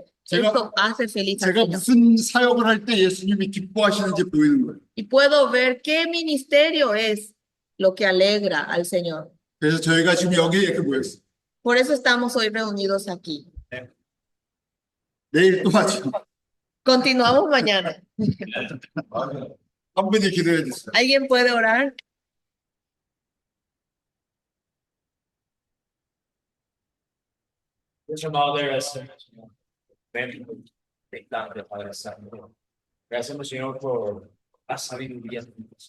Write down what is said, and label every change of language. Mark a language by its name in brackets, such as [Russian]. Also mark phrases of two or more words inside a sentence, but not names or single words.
[Korean] 제가- [Spanish] eso hace feliz al [Korean] 제가 [Spanish] Señor. [Korean] 무슨 사역을 할 때 예수님이 기뻐하시는지 보이는 거예요. [Spanish] Y puedo ver qué ministerio es lo que alegra al Señor. [Korean] 그래서 저희가 지금 여기에 이렇게 모였어요. [Spanish] Por eso estamos hoy reunidos aquí. [Korean] 내일 또 하죠. [Spanish] Continuamos mañana. [Korean] 한 분이 기도해 주세요. [Spanish] ¿Alguien puede orar? Dios amado, te agradecemos, Señor. Ven, instante, Padre Santo. Agradecemos, Señor, por la sabiduría de Dios.